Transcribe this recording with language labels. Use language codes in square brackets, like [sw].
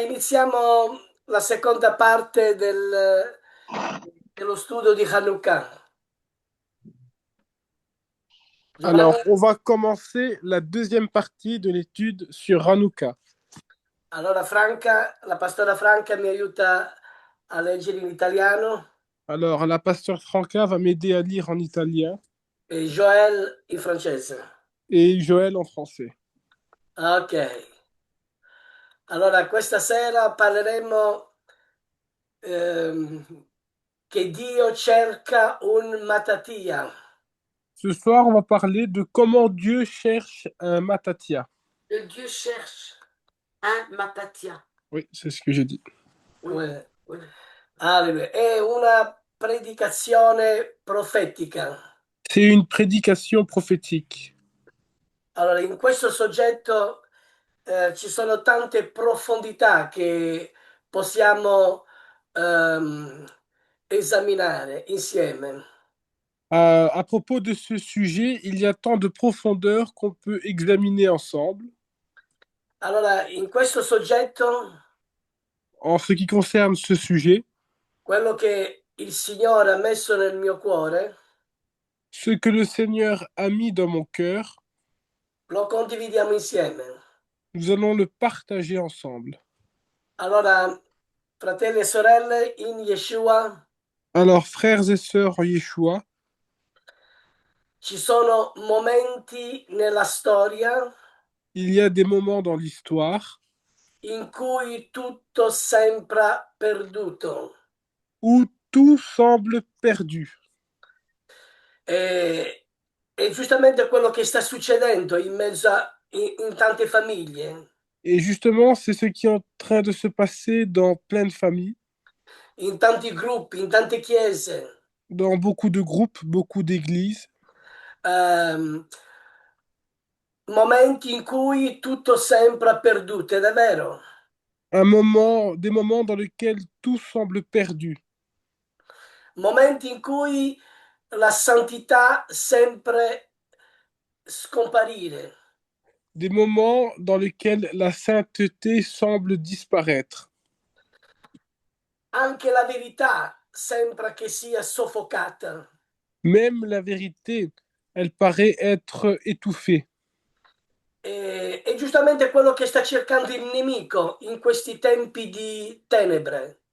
[it] iniziamo la seconda parte dello studio di Hanukkah. [fr] Alors, Giovanni? on va commencer la deuxième partie de l'étude sur Hanouka. [it] Allora la pastora Franca mi aiuta a leggere in italiano [fr] Alors, la pasteur Franca va m'aider à lire en italien [it] e Joël in francese. [fr] et Joël en français. Ok. [it] Allora, questa sera parleremo ehm, che Dio cerca un Matatia. [fr] Ce soir, on va parler de comment Dieu cherche un Matatia. Que Dieu cherche un Matatia. Oui, c'est ce que j'ai dit. Oui, Ouais. oui. Alleluia. [it] È una predicazione profetica. [fr] C'est une prédication prophétique. [it] Allora, in questo soggetto ci sono tante profondità che possiamo esaminare insieme. [fr] À propos de ce sujet, il y a tant de profondeur qu'on peut examiner ensemble. [it] Allora, in questo soggetto, [fr] En ce qui concerne ce sujet, [it] quello che il Signore ha messo nel mio cuore, [fr] ce que le Seigneur a mis dans mon cœur, [it] lo condividiamo insieme. [fr] nous allons le partager ensemble. [it] Allora, fratelli e sorelle, in Yeshua [fr] Alors, frères et sœurs en Yeshua, [it] ci sono momenti nella storia [fr] il y a des moments dans l'histoire [it] in cui tutto sembra perduto. [fr] où tout semble perdu. [it] E giustamente quello che sta succedendo in mezzo in tante famiglie, [fr] Et justement, c'est ce qui est en train de se passer dans plein de familles, [it] in tanti gruppi, in tante chiese. [fr] dans beaucoup de groupes, beaucoup d'églises, [it] ehm, Momenti in cui tutto sembra perduto, ed è vero. [fr] des moments dans lesquels tout semble perdu, [it] Momenti in cui la santità sempre scomparire. [fr] des moments dans lesquels la sainteté semble disparaître. [it] Anche la verità sembra che sia soffocata. [fr] Même la vérité, elle paraît être étouffée. [it] E giustamente quello che sta cercando il nemico in questi tempi di tenebre.